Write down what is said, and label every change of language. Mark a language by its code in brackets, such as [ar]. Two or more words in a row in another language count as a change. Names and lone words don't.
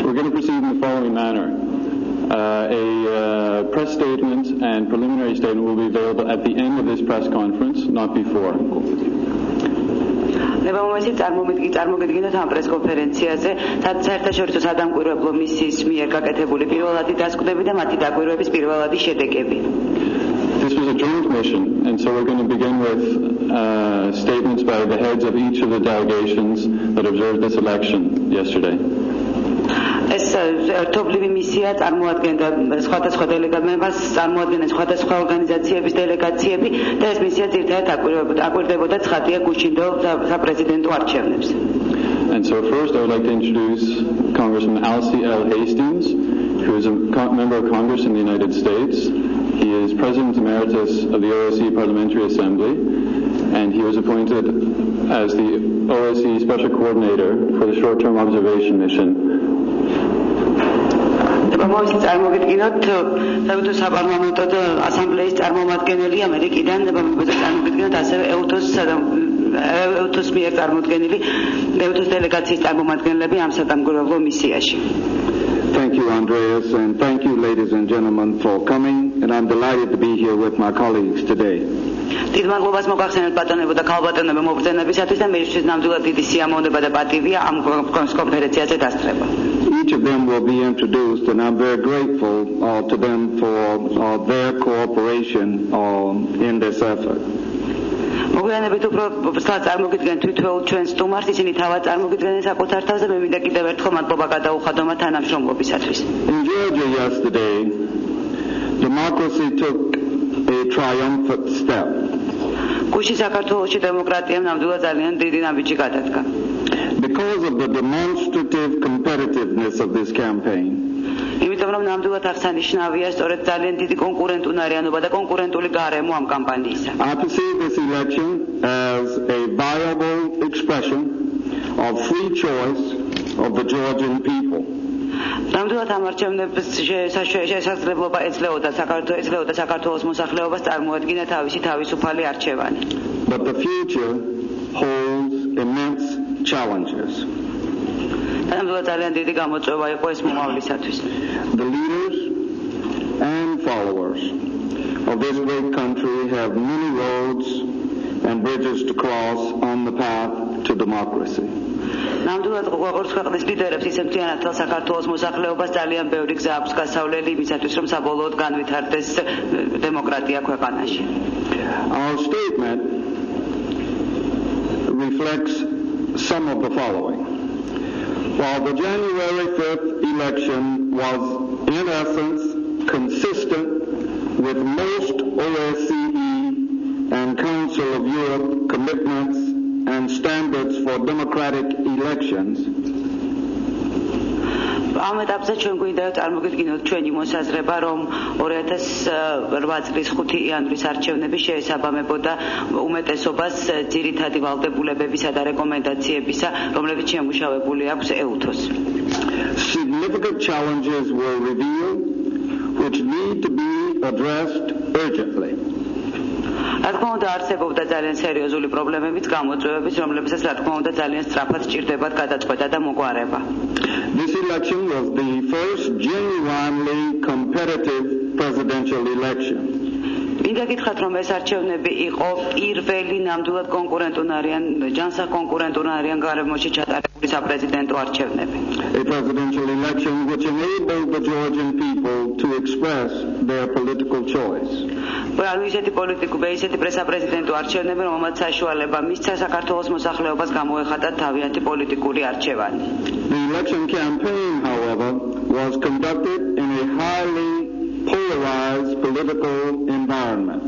[en] proceed in the following manner. A press statement and preliminary statement will be available at the end of this press conference, not before. [ka] Nebamomesi წარმოგიდგინოთ ამ პრეს კონფერენციაზე საერთაშორისო სადამკვირვებლო მისიის მიერ გაკეთებული პირველადი დასკვნები და მათი დაკვირვების პირველადი შედეგები. [en] This was a joint mission, and so we're going to begin with statements by the heads of each of the delegations that observed this election yesterday. [ka] ეს ერთობლივი მისია წარმოადგენდა სხვადასხვა დელეგატებს, წარმოადგენდა სხვადასხვა ორგანიზაციების დელეგაციები და ეს მისია ძირითადად აკვირდებოდა ცხადია გუშინდელ საპრეზიდენტო არჩევნებს. [en] And so first I would like to introduce Congressman Alcee L. Hastings, who is a member of Congress in the United States. He is President Emeritus of the OSCE Parliamentary Assembly, and he was appointed as the OSCE Special Coordinator for the Short-Term Observation Mission. [ka] Nebamomesi წარმოგიდგინოთ საერთო საპარლამენტო ასამბლეის წარმომადგენელი ამერიკიდან, nebamomesi წარმოგიდგინოთ ასევე EUTOS მიერ წარმოდგენილი EUTOS დელეგაციის წარმომადგენლები ამ სადამკვირვებლო მისიაში. [en] Thank you, Andreas, and thank you, ladies and gentlemen, for coming, and I'm delighted to be here with my colleagues today. [ka] დიდ მადლობას მოგახსენებთ ბატონებო და ქალბატონებო მობრძანებისათვის და მეისთვის ნამდვილად დიდი სიამოვნება და პატივია ამ კონფერენციაზე დასწრება. [en] Each of them will be introduced, and I'm very grateful to them for their cooperation in this effort. [ka] მოგვიანებით უფრო წარმოგიდგენ თვითონ ჩვენს სტუმარს, ისინი თავად წარმოგიდგენენ საკუთარ თავზე, მე მინდა კიდევ ერთხელ მადლობა გადაუხადო მათ თანამშრომლობისათვის. [en] In Georgia yesterday, democracy took a triumphant step. [ka] გუშინ საქართველოში დემოკრატიამ ნამდვილად ძალიან დიდი ნაბიჯი გადადგა. [en] Because of the demonstrative competitiveness of this campaign. [ka] იმიტომ რომ ნამდვილად აღსანიშნავია სწორედ ძალიან დიდი კონკურენტუნარიანობა და კონკურენტული გარემო ამ კამპანიისა. [en] I perceive this election as a viable expression of free choice of the Georgian people. [ka] ნამდვილად ამ არჩევნების შესაძლებლობა ეძლეოდა საქართველოს მოსახლეობას წარმოადგინა თავისი თავისუფალი არჩევანი. [en] But the future holds immense challenges. [ka] ნამდვილად ძალიან დიდი გამოწვევა იყო ეს მომავლისათვის. [en] The leaders and followers of this great country have many roads and bridges to cross on the path to democracy. [ka] ნამდვილად როგორც ქვეყნის ლიდერებს ისე მთლიანად საქართველოს მოსახლეობას ძალიან ბევრი გზა აქვს გასავლელი იმისათვის რომ საბოლოოდ განვითარდეს დემოკრატია ქვეყანაში. [en] Our statement reflects some of the following. While the January 5th election was in essence consistent with most OSCE and Council of Europe commitments and standards for democratic elections, [ka] ამ ეტაპზე ჩვენ გვინდა წარმოგიდგინოთ ჩვენი მოსაზრება, რომ 2008 წლის 5 იანვრის არჩევნები შეესაბამებოდა უმეტესობას ძირითადი ვალდებულებებისა და რეკომენდაციებისა, რომლებიც შემუშავებული აქვს EUTOS. [en] Significant challenges were revealed which need to be addressed urgently. [ka] რა თქმა უნდა არსებობდა ძალიან სერიოზული პრობლემებიც, გამოწვევებიც, რომლებსაც რა თქმა უნდა ძალიან სწრაფად სჭირდებათ გადაწყვეტა და მოგვარება. [en] This election was the first genuinely competitive presidential election. [ka] მინდა გითხრათ, რომ ეს არჩევნები იყო პირველი ნამდვილად კონკურენტუნარიან გარემოში ჩატარებული საპრეზიდენტო არჩევნები. [en] A presidential election which enabled the Georgian people to express their political choice. [ka] ისეთი პრესაპრეზიდენტო არჩევნები, რომელმაც საშუალება მისცა საქართველოს მოსახლეობას გამოეხატა თავიანთი პოლიტიკური არჩევანი. [en] The election campaign, however, was conducted in a highly polarized political environment.